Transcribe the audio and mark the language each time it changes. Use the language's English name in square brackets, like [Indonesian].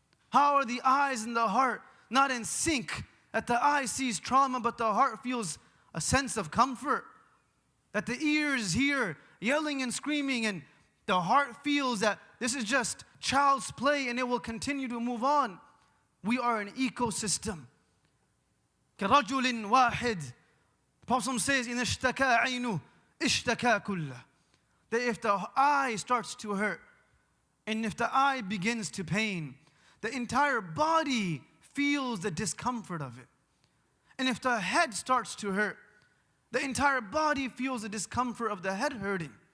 [English] How are the eyes and the heart not in sync? That the eye sees trauma, but the heart feels a sense of comfort. That the ears hear yelling and screaming, and the heart feels that this is just child's play and it will continue to move on. We are an ecosystem. [Arabic] كَرَجُلٍ وَاحِدٍ. [English] The Prophet says, [Arabic] إِنَ اشْتَكَى عَيْنُهُ اشْتَكَى كُلَّهُ. [English] That if the eye starts to hurt, and if the eye begins to pain, the entire body feels the discomfort of it. And if the head starts to hurt, the entire body feels the discomfort of the head hurting.